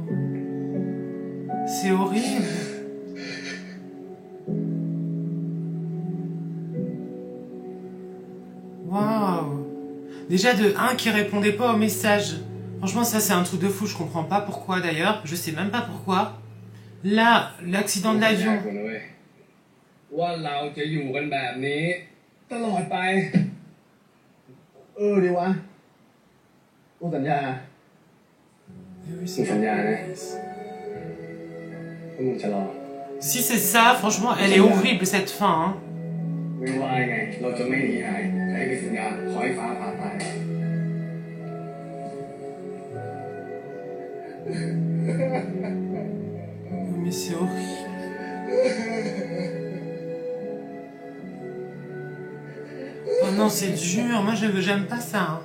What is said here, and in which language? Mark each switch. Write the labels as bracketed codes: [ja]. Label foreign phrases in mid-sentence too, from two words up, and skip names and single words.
[fr] C'est horrible. Waouh. Déjà de un qui répondait pas au message. Franchement, ça c'est un truc de fou. Je comprends pas pourquoi d'ailleurs. Je sais même pas pourquoi. Là, l'accident de l'avion. [th] ว่าเราจะอยู่กันแบบนี้ตลอดไป ดีวะกูสัญญา [fr] Eh oui, [th] มึ [fr] c'est [th] งสัญญานะว่ามึงจะรอ [fr] Si c'est ça, franchement, elle est horrible cette fin. Hein. [th] ไม่ว่ายังไงเราจะไม่หนีหายใครมีสัญญาขอให้ฟ้าผ่าตาย [fr] Mais c'est horrible. Oh non, c'est dur. Moi, j'aime pas ça. Hein.